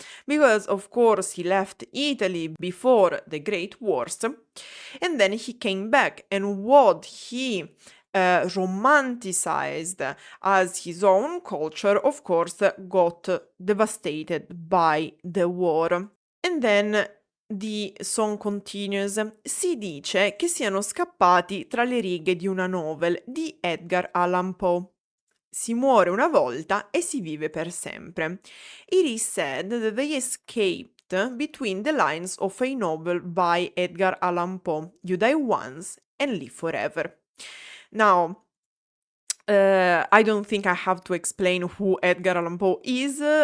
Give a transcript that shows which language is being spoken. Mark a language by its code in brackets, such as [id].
[en] Because, of course, he left Italy before the Great Wars, and then he came back, and what he romanticized as his own culture, of course, got devastated by the war. And then the song continues. [it] Si dice che siano scappati tra le righe di una novel di Edgar Allan Poe. Si muore una volta e si vive per sempre. [en] It is said that they escaped between the lines of a novel by Edgar Allan Poe. You die once and live forever. Now, I don't think I have to explain who Edgar Allan Poe is.